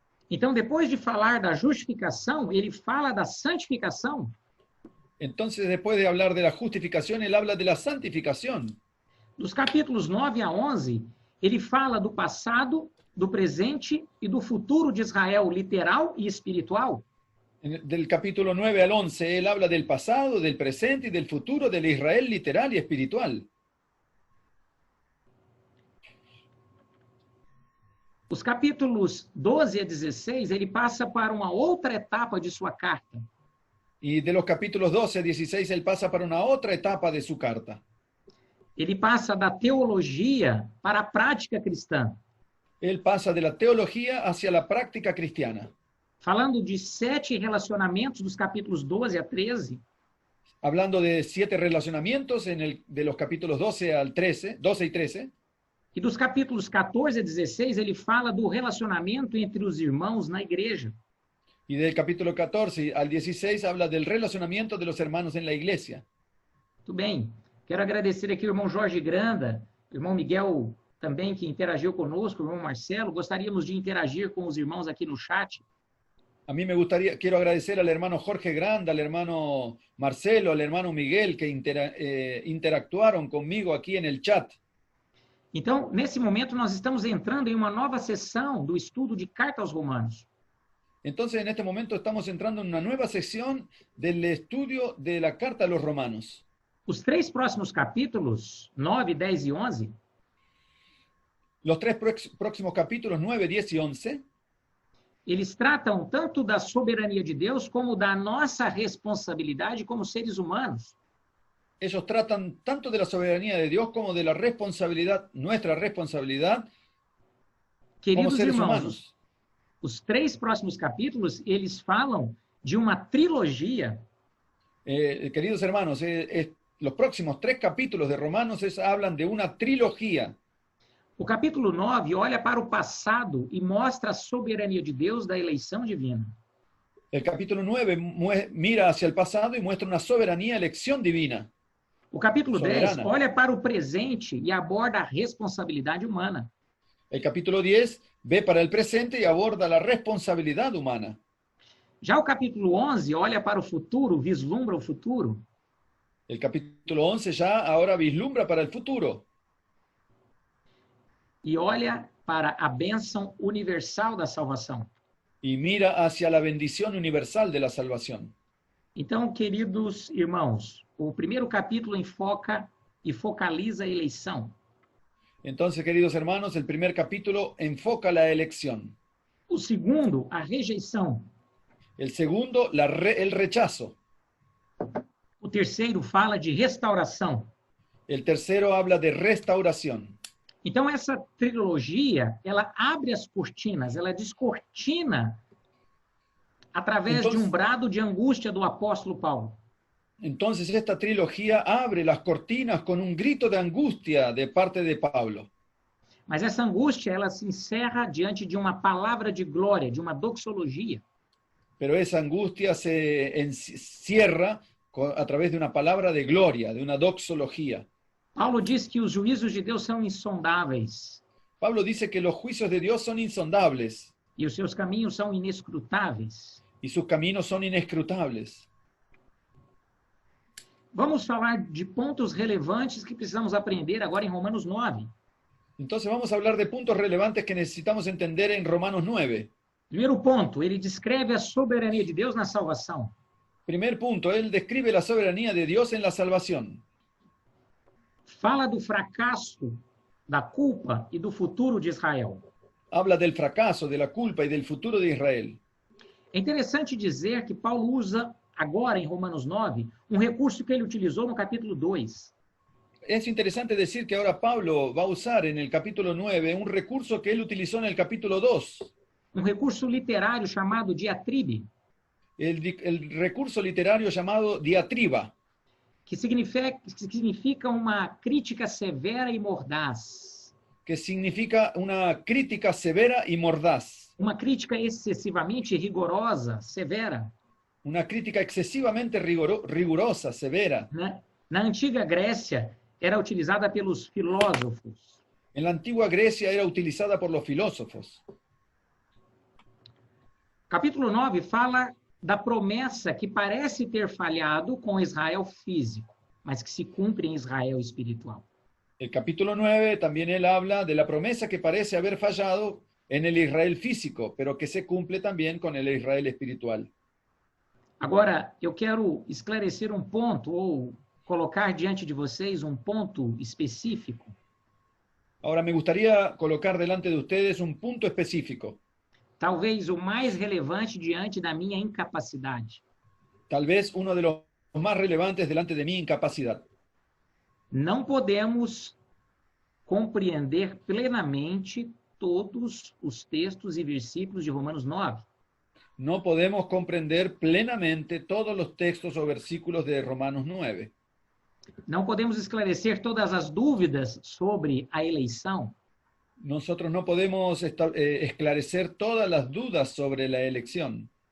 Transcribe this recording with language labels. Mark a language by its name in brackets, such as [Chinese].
[Portuguese] Então, depois de falar da justificação, ele fala da santificação. [Spanish] Entonces, después de hablar de la justificación, él habla de la santificación. [Portuguese] Dos capítulos 9 a 11, ele fala do passado, do presente e do futuro de Israel literal e espiritual. [Spanish] Del capítulo 9 al 11, él habla del pasado, del presente y del futuro del Israel literal y espiritual. [Portuguese] Os capítulos 12 a 16, ele passa para uma outra etapa de sua carta. [Spanish] Y de los capítulos 12 a 16, él pasa para una otra etapa de su carta. [Portuguese] Ele passa da teologia para a prática cristã, [Spanish] Él pasa de la teología hacia la práctica cristiana, [Portuguese] falando de 7 relacionamentos dos capítulos 12 a 13, [Spanish] hablando de 7 relacionamientos de los capítulos 12 al 13, 12 y 13. [Portuguese] e dos capítulos 14 a 16, ele fala do relacionamento entre os irmãos na igreja. [Spanish] Y del capítulo 14 al 16 habla del relacionamiento de los hermanos en la iglesia. [Portuguese] Muito bem. Quero agradecer aqui o irmão Jorge Granda, o irmão Miguel também, que interagiu conosco, o irmão Marcelo. Gostaríamos de interagir com os irmãos aqui no chat. [Spanish] A mí quiero agradecer al hermano Jorge Granda, al hermano Marcelo, al hermano Miguel, que interactuaron conmigo aquí en el chat. [Portuguese] Então, nesse momento, nós estamos entrando em uma nova sessão do estudo de Carta aos Romanos. [Spanish] Entonces, en este momento estamos entrando en una nueva sección del estudio de la carta a los romanos. [Portuguese] Os 3 próximos capítulos, 9, 10 e 11, [Spanish] Los 3 próximos capítulos, 9, 10 y 11, [Portuguese] eles tratam tanto da soberania de Deus como da nossa responsabilidade como seres humanos. [Spanish] ellos tratan tanto de la soberanía de Dios como de la responsabilidad, nuestra responsabilidad como [Portuguese] Queridos [Spanish] seres [Portuguese] irmãos, [Spanish] humanos. [Portuguese] os 3 próximos capítulos, eles falam de uma trilogia [Spanish] Queridos hermanos, los próximos 3 capítulos de Romanos hablan de una trilogía. [Portuguese] O capítulo 9 olha para o passado e mostra a soberania de Deus da eleição divina. [Spanish] El capítulo 9 mira hacia el pasado y muestra una soberanía, elección divina. [Portuguese] O capítulo 10 [Spanish] Soberana. [Portuguese] olha para o presente e aborda a responsabilidade humana. [Spanish] El capítulo 10 ve para el presente y aborda la responsabilidad humana. [Portuguese] Já o capítulo 11 olha para o futuro, vislumbra o futuro. [Spanish] El capítulo 11 ya ahora vislumbra para el futuro [Portuguese] E olha para a bênção universal da salvação. [Spanish] y mira hacia la bendición universal de la salvación. [Portuguese] Então, queridos irmãos, o primeiro capítulo enfoca e focaliza a eleição. [Spanish] Entonces, queridos hermanos, el primer capítulo enfoca la elección. [Portuguese] O segundo, a rejeição. [Spanish] El segundo, el rechazo. [Portuguese] O terceiro fala de restauração. [Spanish] El tercero habla de restauración. [Portuguese] Então, essa trilogia, ela abre as cortinas, ela descortina através de um brado de angústia do apóstolo Paulo. [Spanish] Entonces esta trilogía abre las cortinas con un grito de angustia de parte de Pablo. [Portuguese] Mas essa angústia, ela se encerra diante de uma palavra de glória, de uma doxologia. [Spanish] Pero esa angustia se encierra a través de una palabra de gloria, de una doxología. [Portuguese] Paulo diz que os juízos de Deus são insondáveis [Spanish] Pablo dice que los juicios de Dios son insondables [Portuguese] e os seus caminhos são inescrutáveis. [Spanish] y sus caminos son inescrutables. [Portuguese] Vamos falar de pontos relevantes que precisamos aprender agora em Romanos 9. [Spanish] Entonces vamos a hablar de puntos relevantes que necesitamos entender en Romanos 9. [Portuguese] Primeiro ponto, ele descreve a soberania de Deus na salvação. [Spanish] Primer punto, él describe la soberanía de Dios en la salvación. [Portuguese] Fala do fracasso, da culpa e do futuro de Israel. [Spanish] Habla del fracaso, de la culpa y del futuro de Israel. [Portuguese] É interessante dizer que Paulo usa agora, em Romanos 9, um recurso que ele utilizou no capítulo 2. [Spanish] Es interesante decir que ahora Pablo va a usar en el capítulo 9 un recurso que él utilizó en el capítulo 2. [Portuguese] Um recurso literário chamado diatribe, [Spanish] El recurso literario llamado diatriba, [Portuguese] que significa uma crítica severa e mordaz. [Spanish] que significa una crítica severa y mordaz. [Portuguese] Uma crítica excessivamente rigorosa, severa. [Spanish] Una crítica excesivamente rigurosa, severa. [Portuguese] Na antiga Grécia, era utilizada pelos filósofos. [Spanish] En la antigua Grecia era utilizada por los filósofos. [Portuguese] Capítulo 9 fala da promessa que parece ter falhado com Israel físico, mas que se cumpre em Israel espiritual. [Spanish] El capítulo 9 también él habla de la promesa que parece haber fallado en el Israel físico, pero que se cumple también con el Israel espiritual. [Portuguese] Agora, eu quero esclarecer um ponto, ou colocar diante de vocês um ponto específico. [Spanish] Ahora me gustaría colocar delante de ustedes un punto específico, [Portuguese] Talvez o mais relevante diante da minha incapacidade. [Spanish] tal vez uno de los más relevantes delante de mi incapacidad. [Portuguese] Não podemos compreender plenamente todos os textos e versículos de Romanos 9. [Spanish] No podemos comprender plenamente todos los textos o versículos de Romanos 9. [Portuguese] Não podemos esclarecer todas as dúvidas sobre a eleição. [Spanish] Nosotros no podemos esclarecer todas las dudas sobre la elección.